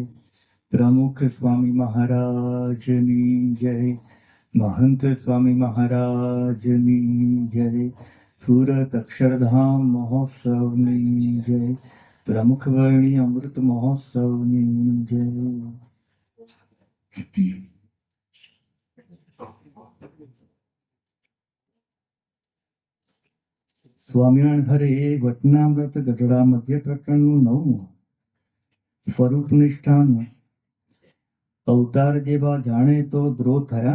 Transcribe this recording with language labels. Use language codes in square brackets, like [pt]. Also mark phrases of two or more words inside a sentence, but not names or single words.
[gu] પ્રમુખ સ્વામી મહારાજની જય। મહંત સ્વામી મહારાજની જય। સૂરત અક્ષરધામ મહોત્સવની જય। પ્રમુખ વર્ણી અમૃત મહોત્સવની જય। સ્વામિનારાયણ હરે વચનામૃત ગઢડા મધ્ય પ્રકરણનું 9મું સ્વરૂપ નિષ્ઠાનું અવતાર જેવા જાણે તો દ્રોહ થયા.